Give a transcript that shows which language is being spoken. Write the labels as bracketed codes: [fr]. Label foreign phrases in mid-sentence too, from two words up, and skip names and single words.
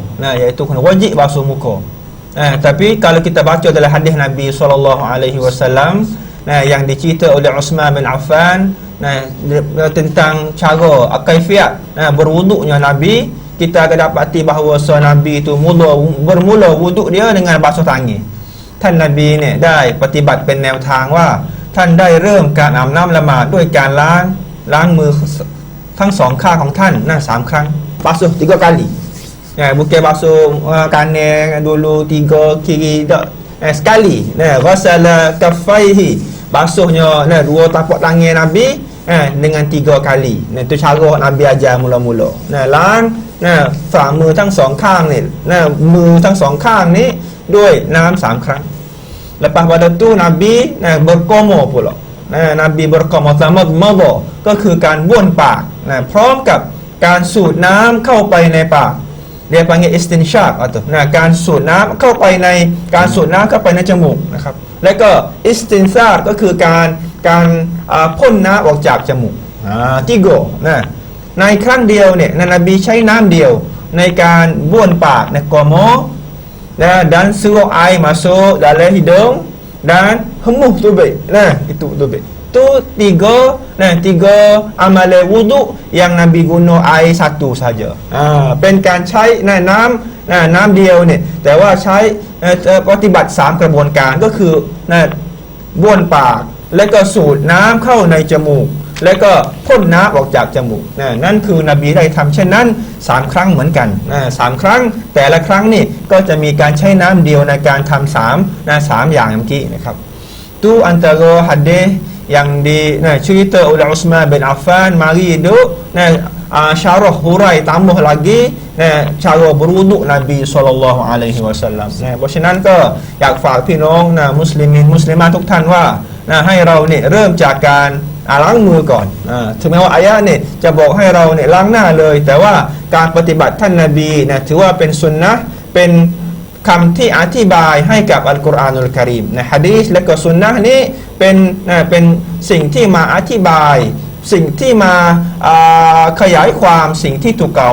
[ms] Iaitu kena wajib basuh muka. Tapi kalau kita baca dalam hadis Nabi SAW yang dicerita oleh Uthman bin Affan tentang cara kaifiat berwuduknya Nabi, kita akan dapati bahawa Nabi itu bermula wuduk dia dengan basuh tangan. [th] ท่านนบีเนี่ยได้ปฏิบัติเป็นแนวทางว่าท่านได้เริ่มการอาบน้ำละหมาดด้วยการล้างมือทั้งสองข้างของท่าน3 ครั้ง [ms] basuh 3 kali. Bukan basuh kanan dulu 3, kiri tak, sekali. [ar] غسل كفيه, [ms] basuhnya 2 tapak tangan Nabi dengan 3 kali. Itu cara Nabi ajar mula-mula. [th] ล้างฝ่ามือทั้ง2 ข้างนี่มือทั้ง2 ข้างนี้ด้วยน้ำ3 ครั้ง [ms] Lepas pada tu Nabi berkomo pula. Nabi berkomo tamadmada [th] ก็คือการบ้วนปากพร้อมกับการสูดน้ำเข้าไปในปาก [ms] dia panggil istinshaq atau [th] การสูดน้ำเข้าไปในจมูกนะครับแล้วก็ istinsar ก็คือการพ่นน้ำออกจากจมูกtiga ในครั้งเดียวเนี่ยนบีใช้น้ำเดียวในการบ้วนปาก [ms] komo dan suruh air masuk dalam hidung dan hembuh tubik. Itu tubik. Tu 3 amalan wuduk yang Nabi guna air 1 saja. [th] เป็นการใช้น้ำเดียวเนี่ยแต่ว่าใช้ปฏิบัติ3 กระบวนการก็คือบ้วนปากแล้วก็ สูดน้ำเข้าในจมูกแล้วก็พ่นน้ำออกจากจมูกนั่นคือนบีได้ทำเช่นนั้น3 ครั้งเหมือนกัน3 ครั้งแต่ละครั้งนี่ก็จะมีการใช้น้ำเดียวในการทำ3อย่างเมื่อกี้นะครับ [ms] tu antara hadis yang dicerita oleh Uthman bin Affan, mari itu syarah hurai tambah lagi cara berwuduk Nabi SAW. [th] เพราะฉะนั้นก็อยากฝากพี่น้อง [ms] muslimin muslimat [th] ทุกท่านว่าให้เราเนี่ยเริ่มจากการล้างมือก่อนถึงแม้ว่าอายะเนี่ยจะบอกให้เราเนี่ยล้างหน้าเลยแต่ว่าการปฏิบัติท่านนบีถือว่าเป็นสุนนะห์เป็นคำที่อธิบายให้กับอัล กุรอานุลกะรีมในหะดีษและก็สุนนะห์นี้เป็นสิ่งที่มาอธิบายสิ่งที่มาขยายความสิ่งที่ถูกกล่าว